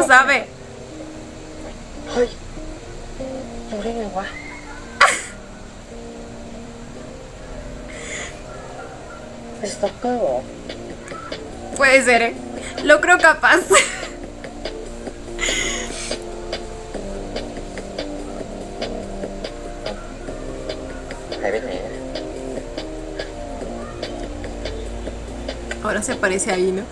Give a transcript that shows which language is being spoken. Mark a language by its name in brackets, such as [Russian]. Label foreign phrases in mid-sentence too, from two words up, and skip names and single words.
[Spanish] ¿Cómo sabe? [Thai] เฮ้ยรู้ได้ไงวะเป็นสต็อกเกอร์เหรอ [Spanish] Puede ser, ¿eh? Lo creo capaz. [Thai] หายไปไหน [Spanish] Ahora se aparece ahí, ¿no?